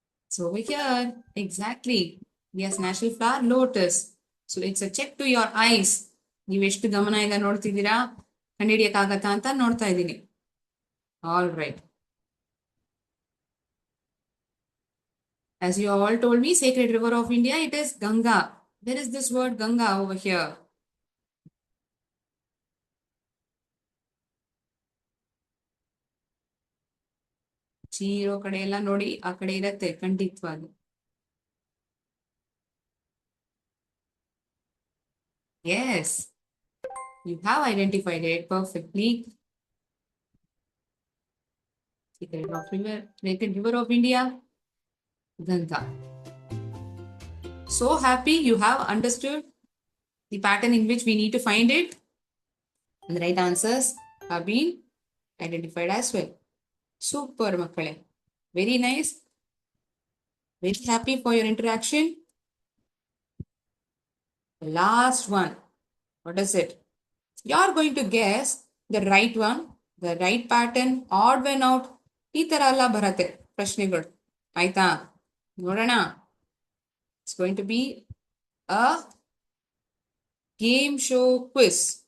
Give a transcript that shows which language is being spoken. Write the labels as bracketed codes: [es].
[en] So over here, exactly. Yes, national flower, lotus. So it's a check to your eyes. [kn] ನೀವು ಎಷ್ಟು ಗಮನದಿಂದ ನೋಡ್ತಿದ್ದೀರಾ, ಕಂಡುಹಿಡಿಯಕ್ಕಾಗತ್ತಾ ಅಂತ ನೋಡ್ತಾ ಇದ್ದೀನಿ. [en] All right. As you all told me, sacred river of India, it is Ganga. There is this word Ganga over here. [kn] ಚೀರೋ ಕಡೆ ಎಲ್ಲ ನೋಡಿ, ಆ ಕಡೆ ಇರತ್ತೆ ಖಂಡಿತವಾಗಿ. [en] Yes, you have identified it perfectly. Sacred river of India. Ganga. So happy you have understood the pattern in which we need to find it. And the right answers have been identified as well. Super, Makkale. Very nice. Very happy for your interaction. The last one. What is it? You're going to guess the right one, the right pattern, odd one out. [kn] ಈ ತರ ಎಲ್ಲ ಬರತ್ತೆ ಪ್ರಶ್ನೆಗಳು ಆಯ್ತಾ ನೋಡೋಣ. [en] It's going to be a game show quiz.